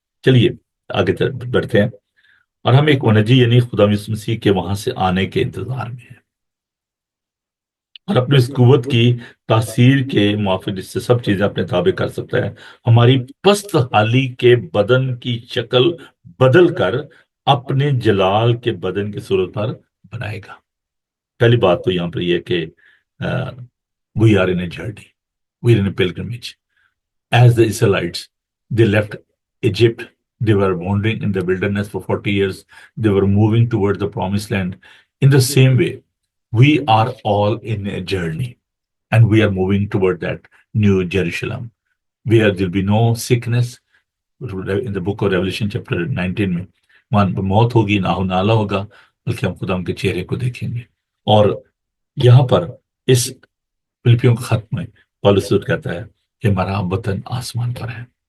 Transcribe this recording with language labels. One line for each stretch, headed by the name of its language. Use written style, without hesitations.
Hindi: चलिए आगे बढ़ते हैं। और हम एक वनजी यानी खुदा यीशु मसीह के वहां से आने के इंतजार में है, और अपनी इस कुव्वत की तासीर के मुआफिक इससे सब चीजें अपने ताबे कर सकता है। हमारी पस्त हाली के बदन की शक्ल बदल कर अपने जलाल के बदन की सूरत पर बनाएगा। पहली बात तो यहाँ पर यह है कि
English: We are in a journey, we are in a pilgrimage. As the Israelites, they left Egypt. They were wandering in the wilderness for 40 years. They were moving towards the promised land. In the same way, we are all in a journey, and we are moving toward that new Jerusalem, where there'll be no sickness. In the book of Revelation chapter 19
Hindi: में वहां मौत होगी, ना हो नाला होगा, बल्कि हम खुदा के चेहरे को देखेंगे। और यहाँ पर इस फिलिपियों के खत में पौलुस कहता है कि हमारा वतन आसमान पर है।